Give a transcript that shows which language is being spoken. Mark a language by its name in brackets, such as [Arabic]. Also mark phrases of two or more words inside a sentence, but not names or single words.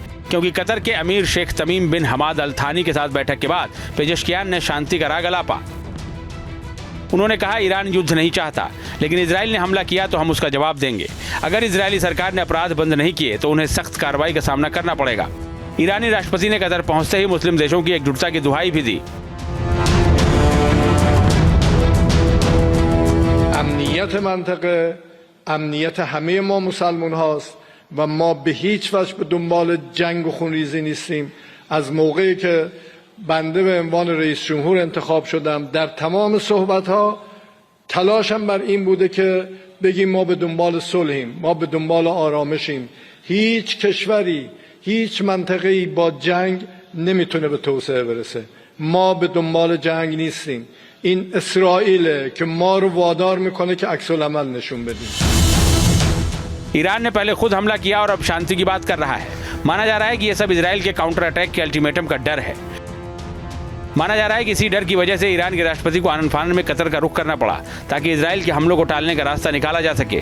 [Hindi] क्योंकि कतर के अमीर शेख तमीम बिन हमाद अल थानी के साथ बैठक के बाद पेजेशकियान ने शांति का राग अलापा। उन्होंने कहा, ईरान युद्ध नहीं चाहता, लेकिन इजराइल ने हमला किया तो हम उसका जवाब देंगे। अगर इजरायली सरकार ने अपराध बंद नहीं किए तो उन्हें सख्त कार्रवाई का सामना करना पड़ेगा। ईरानी राष्ट्रपति ने कतर पहुंचते ही मुस्लिम देशों की एकजुटता की दुहाई भी दी। [Persian] امنیت منطقه امنیت همه ما مسلمان هاست و ما به هیچ وجه به دنبال جنگ و خونریزی نیستیم. از موقعی که بنده به عنوان رئیس جمهور انتخاب شدم در تمام صحبت ها تلاشم بر این بوده که بگیم ما به دنبال صلحیم، ما به دنبال آرامشیم. هیچ کشوری، هیچ منطقه‌ای با جنگ نمیتونه به توسعه برسه. ما به دنبال جنگ نیستیم. این اسرائیل که ما رو وادار میکنه که عکس العمل نشون بدیم. [Hindi] ईरान ने पहले खुद हमला किया और अब शांति की बात कर रहा है। माना जा रहा है कि यह सब इजराइल के [English] counter attack [Hindi] के अल्टीमेटम का डर है। माना जा रहा है कि इसी डर की वजह से ईरान के राष्ट्रपति को आनन फानन में कतर का रुख करना पड़ा ताकि इजराइल के हमलों को टालने का रास्ता निकाला जा सके।